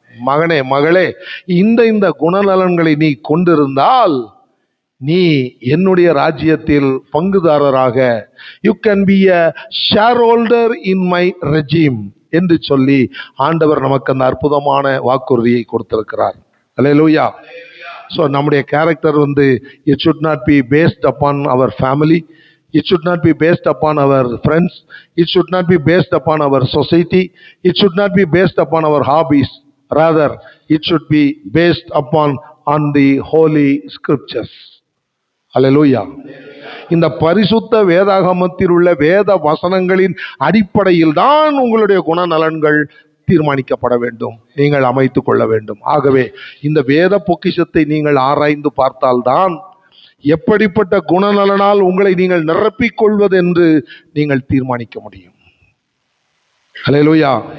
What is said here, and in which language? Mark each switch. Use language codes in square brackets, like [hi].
[ta] மகனே, மகளே, இந்த குணநலன்களை நீ கொண்டிருந்தால் நீ என்னுடைய ராஜ்யத்தில் பங்குதாரராக, [en] you can be a shareholder in my regime [ta] என்று சொல்லி ஆண்டவர் நமக்கு அந்த அற்புதமான வாக்குறுதியை கொடுத்திருக்கிறார். அல்லேலூயா. ஸோ நம்முடைய character [en] it should not be based upon our family, it should not be based upon our friends, it should not be based upon our society, it should not be based upon our hobbies. Rather, it should be based upon on the holy scriptures. [ta] அல்லேலூயா. இந்த பரிசுத்த வேதாகமத்தில் உள்ள வேத வசனங்களின் அடிப்படையில் தான் உங்களுடைய குணநலன்கள் தீர்மானிக்கப்பட வேண்டும், நீங்கள் அமைத்துக் கொள்ள வேண்டும். ஆகவே இந்த வேத பொக்கிஷத்தை நீங்கள் ஆராய்ந்து பார்த்தால்தான் எப்படிப்பட்ட குணநலனால் உங்களை நீங்கள் நிரப்பிக் கொள்வது என்று நீங்கள் தீர்மானிக்க முடியும். அல்லேலூயா.